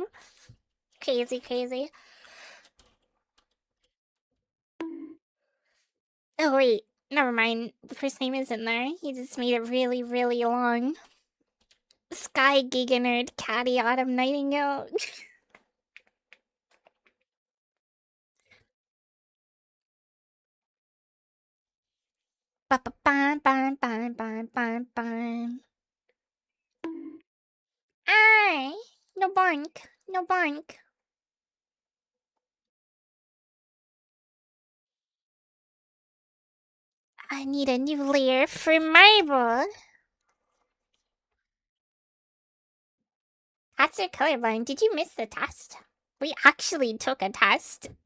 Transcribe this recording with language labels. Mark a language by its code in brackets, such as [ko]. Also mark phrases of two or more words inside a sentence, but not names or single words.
[en] Crazy, crazy. Oh, wait. Never mind. The first name isn't there. He just made it really, really long. Sky Giga Nerd Catty Autumn Nightingale. Ba ba ba ba ba ba ba ba. Ay! No boink. No boink. I need a new layer for marble. Cats are colorblind. Did you miss the test? We actually took a test.